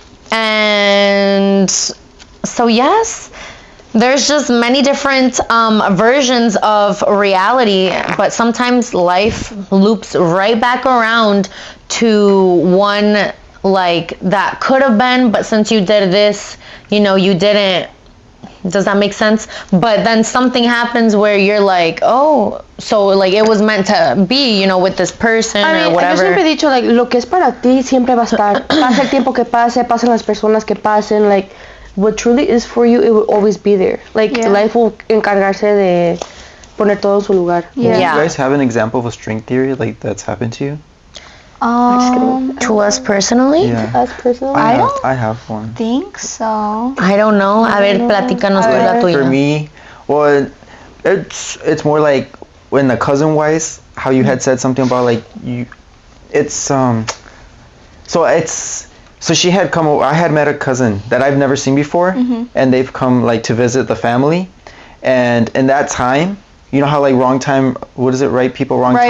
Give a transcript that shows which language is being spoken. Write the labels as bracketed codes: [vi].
[en] And so yes, there's just many different versions of reality, but sometimes life loops right back around to one like that could have been, but since you did this, you know, you didn't. Does that make sense? But then something happens where you're like, oh, so like it was meant to be, you know, with this person or whatever. [es] Yo siempre he dicho, like, lo que es para ti siempre va a estar. Pase el tiempo que pase, pasen las personas que pasen, like, what truly is for you, it will always be there. Like, life will encargarse de poner todo en su lugar. [en] Yeah. Do you guys have an example of a string theory, like, that's happened to you? To us personally? Yeah. Us personally? I have one. Think so. [es] I don't know. A ver, platícanos la tuya. [en] For me, well, it's more like when the cousin-wise, how you had said something about, like, so she had come over. I had met a cousin that I've never seen before, and they've come like to visit the family, and in that time, you know how like wrong time, what is it, right people, wrong time?